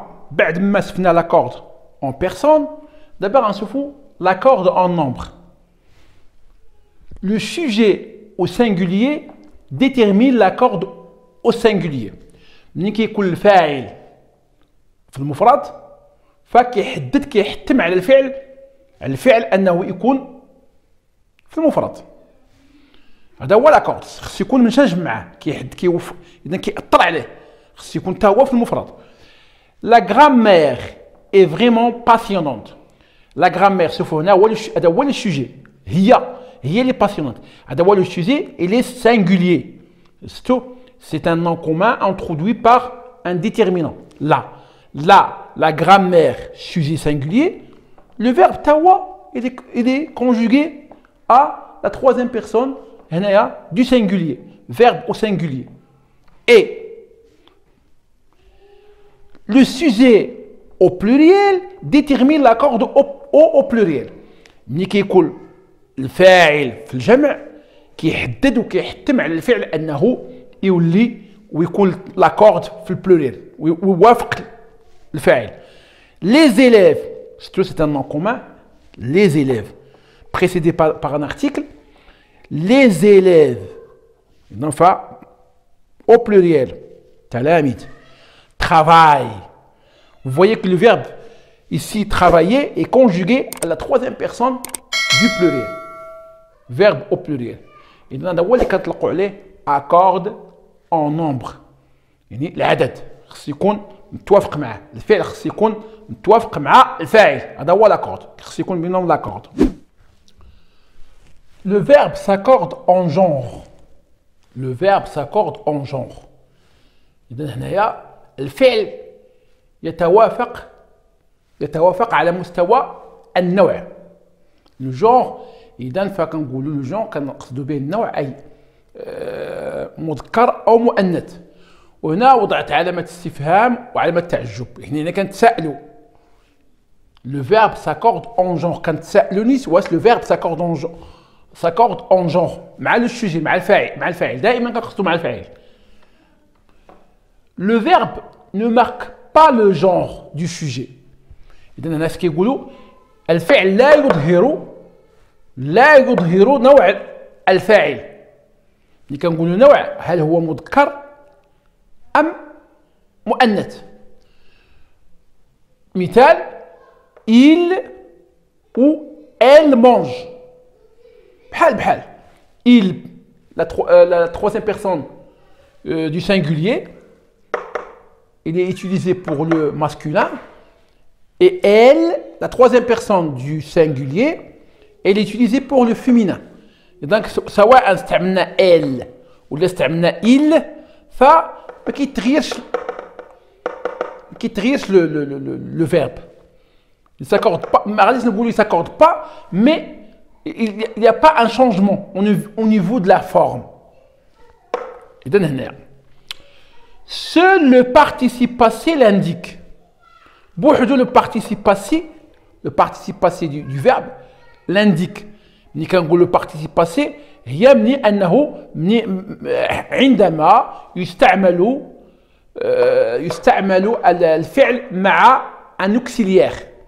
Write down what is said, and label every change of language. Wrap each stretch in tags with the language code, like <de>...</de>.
<ar>بعد ما شفنا</ar> <fr>l'accord en personne, d'abord نشوفوا l'accord en nombre. Le sujet au singulier détermine l'accord au singulier.</fr> <ar>ملي كيكون الفاعل في المفرد كيحتم على الفعل انه يكون في المفرد. هذا هو لاكورد، خص يكون منسجم معاه اذا كيأثر عليه، خص يكون حتى هو في المفرد.</ar> <fr>لا غرامير est vraiment passionnante.</fr> <ar>لا غرامير شوفوا هنا هذا هو السوجي، هي اللي passionnante. هذا هو السوجي</ar> <fr>il est singulier. C'est un nom commun introduit par un déterminant. La grammaire sujet singulier, le verbe tawa il est conjugué à la troisième personne du singulier, verbe au singulier. Et le sujet au pluriel détermine l'accord au pluriel.</fr> <ar>ملي كيكون الفاعل في الجمع كيحدد وكيحتم على الفعل انه يولي ويكون لاكورد في البلوريال ويوافق الفاعل.</ar> <fr>Les élèves, c'est un nom commun, les élèves. précédé par un article. Les élèves, enfin, au pluriel, talamid, travaillent. Vous voyez que le verbe ici, travailler, est conjugué à la troisième personne du pluriel. Verbe au pluriel. Et dans le accorde en nombre.</fr> <ar>يعني العدد خص يكون متوافق معاه، الفعل خص يكون متوافق مع الفاعل، هذا هو لاكورد، خص يكون بينهم لاكورد.</ar> <fr>Le verbe s'accorde en genre. Le verbe s'accorde en genre.</fr> <ar>إذا هنايا الفعل يتوافق على مستوى النوع. لو جونغ إذا فكنقولوا لو جونغ كنقصدوا به النوع أي مذكر أو مؤنث. وهنا وضعت علامة استفهام وعلامة تعجب. هنا كنتسائلوا.</ar> <fr>Le verbe s'accorde en genre.</fr> <ar>كنتسائلوني واش لو verbe</ar> <fr>s'accorde en genre</fr> <ar>مع لو sujet مع الفاعل دائما كنقصدوا مع الفاعل.</ar> <fr>Le verbe ne marque pas le genre du sujet.</fr> <ar>إذا الناس كيقولوا الفعل لا يظهر نوع الفاعل. اللي كنقولوا نوع هل هو مذكر أم مؤنث.</ar> <fr>مثال il ou elle mange. بحال il la troisième personne du singulier, il est utilisé pour le masculin, et elle, la troisième personne du singulier, elle est utilisée pour le féminin.</fr> <ar>Et donc, سواء استعملنا elle ولا استعملنا il, ما كيتغيرش le verbe.</ar> <fr>Il s'accorde pas, il s'accorde pas, mais il n'y a pas un changement au niveau de la forme. Seul le participe passé l'indique. Le participe passé du verbe l'indique.</fr> <ar>ملي كنقول</ar> <fr>le participe passé</fr> <ar>هي أنه عندما يستعمل الفعل مع un auxiliaire.</ar>